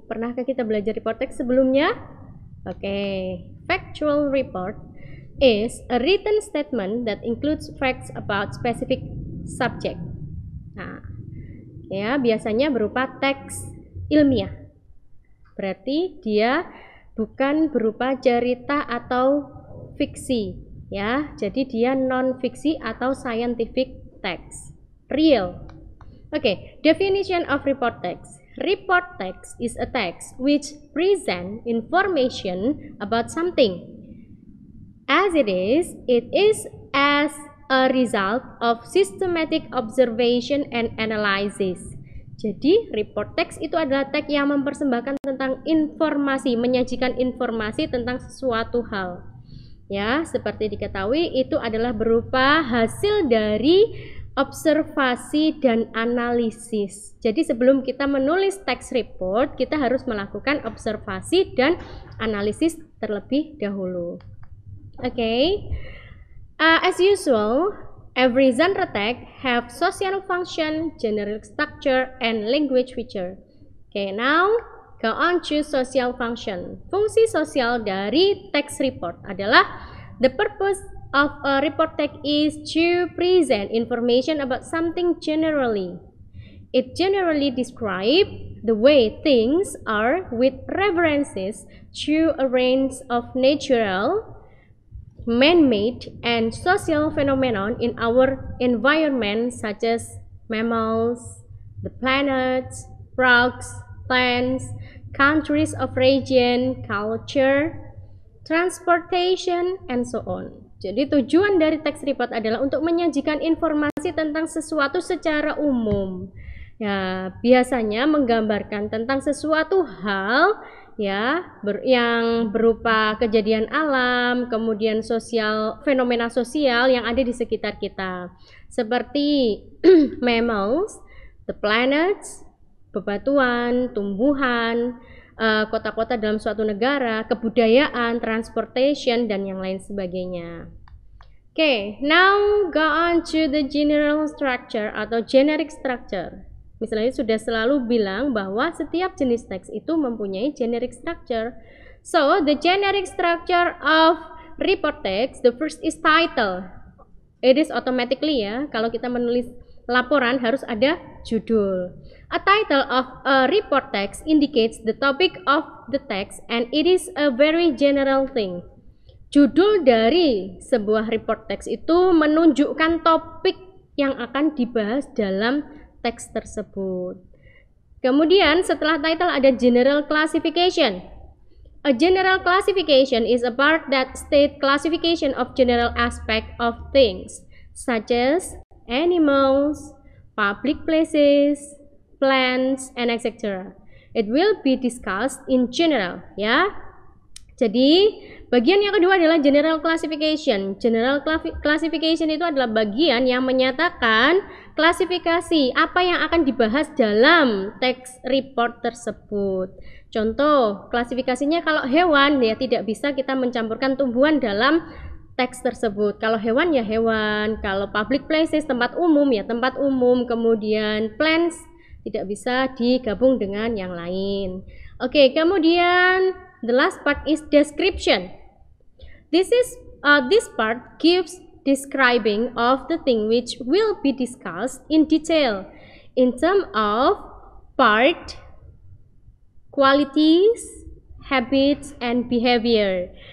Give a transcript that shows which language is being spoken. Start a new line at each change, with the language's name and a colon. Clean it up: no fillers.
Indonesian: Pernahkah kita belajar report text sebelumnya? Oke.
English: Factual report is a written statement that includes facts about specific subject.
Indonesian: Nah, ya, biasanya berupa teks ilmiah. Berarti dia bukan berupa cerita atau fiksi, ya. Jadi dia non fiksi atau scientific text. Real.
English: Okay, definition of report text. Report text is a text which presents information about something. As it is as a result of systematic observation and analysis.
Indonesian: Jadi, report text itu adalah teks yang mempersembahkan tentang informasi, menyajikan informasi tentang sesuatu hal. Ya, seperti diketahui itu adalah berupa hasil dari observasi dan analisis. Jadi sebelum kita menulis teks report, kita harus melakukan observasi dan analisis terlebih dahulu.
English: Okay. As usual, every genre text have social function, generic structure, and language feature. Okay, now go on to social function.
Indonesian: Fungsi sosial dari teks report adalah
English: the purpose of a report text is to present information about something generally. It generally describes the way things are with references to a range of natural, man-made, and social phenomena in our environment such as mammals, the planets, frogs, plants, countries of region, culture, transportation, and so on.
Indonesian: Jadi tujuan dari teks report adalah untuk menyajikan informasi tentang sesuatu secara umum. Ya, biasanya menggambarkan tentang sesuatu hal ya yang berupa kejadian alam, kemudian sosial, fenomena sosial yang ada di sekitar kita. Seperti mammals, the planets, bebatuan, tumbuhan, kota-kota dalam suatu negara, kebudayaan, transportation, dan yang lain sebagainya.
English: Okay, now go on to the general structure atau generic structure.
Indonesian: Misalnya sudah selalu bilang bahwa setiap jenis teks itu mempunyai generic structure.
English: So, the generic structure of report text, the first is title. It is automatically
Indonesian: ya, kalau kita menulis laporan harus ada judul.
English: A title of a report text indicates the topic of the text and it is a very general thing.
Indonesian: Judul dari sebuah report text itu menunjukkan topik yang akan dibahas dalam teks tersebut. Kemudian setelah title ada general classification.
English: A general classification is a part that state classification of general aspect of things such as animals, public places, plants, and etc. It will be discussed in general, ya.
Indonesian: Jadi, bagian yang kedua adalah general classification. General classification itu adalah bagian yang menyatakan klasifikasi apa yang akan dibahas dalam teks report tersebut. Contoh, klasifikasinya kalau hewan ya tidak bisa kita mencampurkan tumbuhan dalam teks tersebut. Kalau hewan ya hewan, kalau public places tempat umum ya tempat umum, kemudian plants tidak bisa digabung dengan yang lain. Oke, kemudian
English: the last part is description. This part gives describing of the thing which will be discussed in detail in terms of part, qualities, habits, and behavior.